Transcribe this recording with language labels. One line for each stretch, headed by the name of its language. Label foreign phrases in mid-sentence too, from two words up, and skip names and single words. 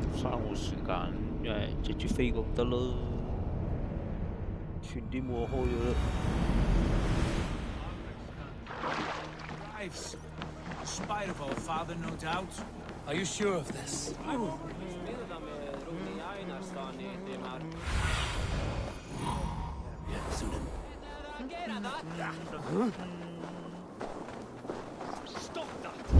Cantonese: 慳我時間，因為直接飛過唔得咯，全啲冇開咗啦。
English: In spite of our father, no doubt. Are you sure of this? Stop that!